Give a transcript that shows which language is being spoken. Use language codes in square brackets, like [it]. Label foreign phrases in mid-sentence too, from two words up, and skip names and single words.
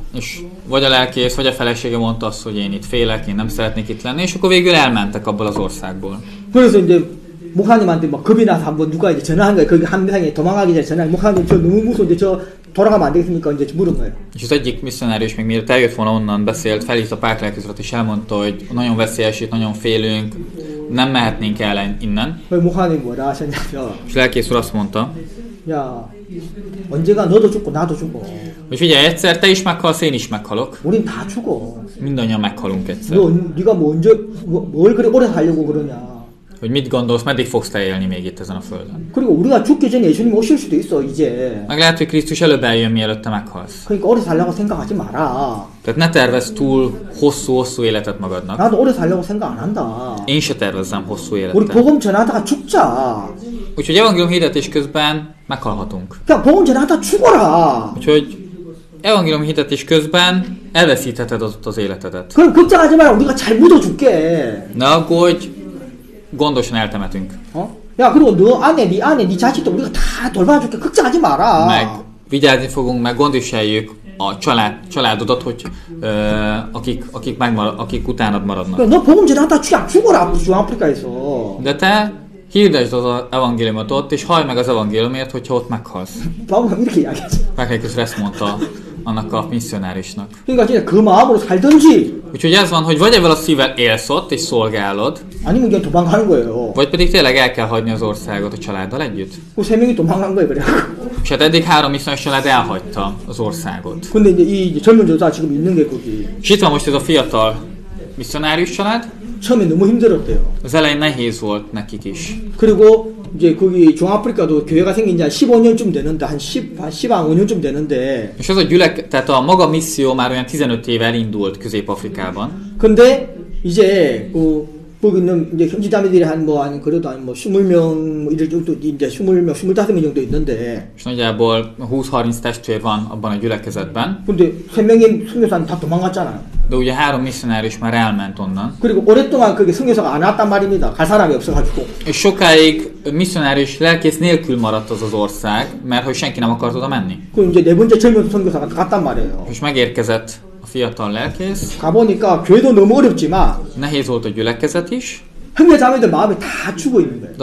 [hu] És vagy a lelkész, vagy a felesége mondta azt, hogy én itt félek, én nem szeretnék itt lenni, és akkor végül elmentek abból az országból. [ko] 그래서 이제 목사님한테 막 겁이 나서 한번 누가 이제 전화한 거예요. 거기 한 명이 도망가기 전에 전화. 목사님 저 너무 무서운데 저 돌아가면 안 되겠습니까? 이제 물은 거예요. [hu] És az egyik misszionárius még mielőtt eljött volna onnan beszélt, felhívta Pák lelkész urat, és elmondta, hogy nagyon veszélyes itt, nagyon félünk, nem mehetnénk el innen. [ko] 목사님 뭐라 하셨냐면 [hu] És lelkész úr azt mondta, [ko] 야 언제가 너도 죽고 나도 죽고 [hu] hogy figyelj, egyszer te is meghalsz, én is meghalok. [ko] 우린 다 죽어. [hu] Mindannyian meghalunk egyszer. [ko] 네가 뭐 언제 뭘 그렇게 o래 살려고 그러냐. [hu] Hogy mit gondolsz, meddig fogsz te élni még itt ezen a földön? [ko] 그리고 우리가 죽기 전에 예수님 오실 수도 있어 이제. [hu] Meg lehet, hogy Krisztus előbb eljön, mielőtt te meghalsz. [ko] 그러니까 오래 살려고 생각하지 마라. [hu] Tehát ne tervezz túl hosszú életet magadnak. [ko] 나도 오래 살려고 생각 안 한다. [hu] Én se tervezzem hosszú [ko] 우리 [hu] életet. [ko] 복음 전하다가 죽자. [hu] Úgyhogy evangélium hirdetés közben meghalhatunk. [ko] 그냥 복음 전하다 죽어라. [hu] Úgyhogy evangélium hirdetés közben elveszítheted az életedet. [ko] 그럼 걱정하지 마라. 우리가 잘 묻어줄게. [hu] Ne aggódj, gondosan eltemetünk. [ko] 야 그리고 네 아내, 네 자식도 우리가 다 돌봐줄게. 걱정하지 마라. [hu] Meg vigyázni fogunk, meg gondviseljük a családodat, hogy akik utánad maradnak. [ko] 너 복음 전하다 죽어라 중아프리카에서. [hu] De te hirdesd az evangéliumot ott, és hallj meg az evangéliumért, hogyha ott meghalsz. [ko] 바울은 이렇게 이야기하지. [hu] Meghelyközre ezt mondta annak a misszionárisnak. [ko] 그러니까 진짜 그 마음으로 살든지. [hu] Úgyhogy ez van, hogy vagy ezzel a szívvel élsz ott, és szolgálod, [ko] 아니면 그냥 도망가는 거예요. [hu] vagy pedig tényleg el kell hagyni az országot a családdal együtt. [ko] 그 3명이 도망간 거예요, 그래. [hu] És hát eddig 3 misszionáris család elhagyta az országot. [ko] 근데 이제 이 젊은 여자 지금 있는 게 거기. [hu] És itt van most ez a fiatal misszionárius család. [ko] 처음에 너무 힘들었대요. [hu] Az elején nehéz volt nekik is. [ko] 그리고 이제 거기 중아프리카도 교회가 생긴 지 한 15년쯤 되는데 한 15년쯤 되는데. [hu] És az a tehát a maga misszió már olyan 15 éve elindult Közép-Afrikában. [ko] 근데 이제 거기 있는 이제 형제자매들이 한 그래도 한 20명 뭐 이럴 정도 이제 20명, 25명 정도 있는데. [hu] És nagyjából 20-30 testvér van abban a gyülekezetben. [ko] 근데 3명의 선교사는 다 도망갔잖아요. [hu] De ugye 3 misszionárius már elment onnan. [ko] 그리고 오랫동안 그게 선교사가 안 왔단 말입니다. 갈 사람이 없어가지고. [hu] És sokáig misszionárius lelkész nélkül maradt az ország, mert hogy senki nem akart oda menni. [ko] 그 이제 네 번째 젊은 선교사가 갔단 말이에요. [hu] És megérkezett a fiatal lelkész. [ko] 가보니까 교회도 너무 어렵지만 [hu] Nehéz volt a gyülekezet is. [ko] 형제자매들 마음이 다 죽어 있는 거예요.